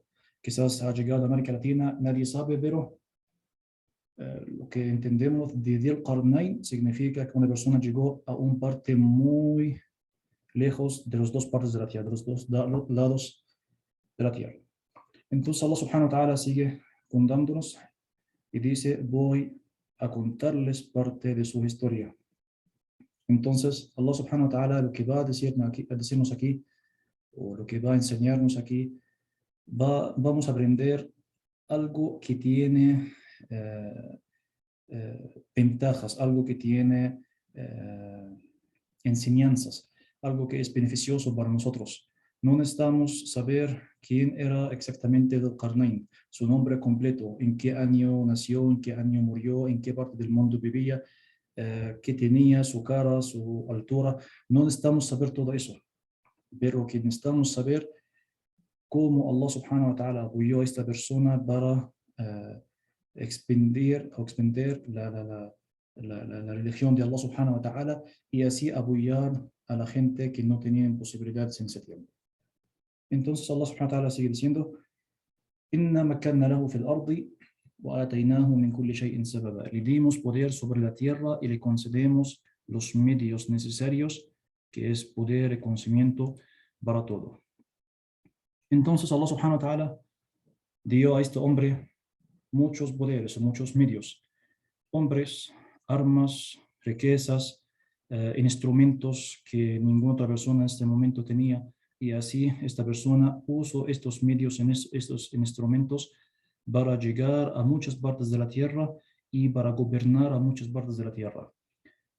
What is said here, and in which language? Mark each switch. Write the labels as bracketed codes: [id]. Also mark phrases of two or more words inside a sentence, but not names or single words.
[es] Quizás ha llegado a América Latina, nadie sabe, pero lo que entendemos de Dhul Qarnayn significa que una persona llegó a un parte muy lejos de las 2 partes de la tierra, de los 2 lados de la tierra. Entonces [ar] الله سبحانه وتعالى [es] sigue contándonos y dice, voy a contarles parte de su historia. Entonces [ar] الله سبحانه وتعالى [es] lo que va a decirnos aquí, o lo que va a enseñarnos aquí, vamos a aprender algo que tiene ventajas, algo que tiene enseñanzas, algo que es beneficioso para nosotros. No necesitamos saber quién era exactamente Dhul Qarnayn, su nombre completo, en qué año nació, en qué año murió, en qué parte del mundo vivía, qué tenía, su cara, su altura. No necesitamos saber todo eso, pero que necesitamos saber cómo [ar] الله سبحانه وتعالى [es] apoyó a esta persona para expandir la religión de [ar] الله سبحانه وتعالى [es] y así apoyar a la gente que no tenía posibilidades en ese tiempo. Entonces [ar] الله سبحانه وتعالى [es] sigue diciendo, [ar] إنا مكنا له في الأرض وآتيناه من كل شيء سببا. [es] Le dimos poder sobre la tierra y le concedemos los medios necesarios, que es poder y conocimiento para todo. Entonces [ar] الله سبحانه وتعالى [es] dio a este hombre muchos poderes, muchos medios, hombres, armas, riquezas, instrumentos que ninguna otra persona en este momento tenía, y así esta persona usó estos medios, estos instrumentos para llegar a muchas partes de la tierra y para gobernar a muchas partes de la tierra.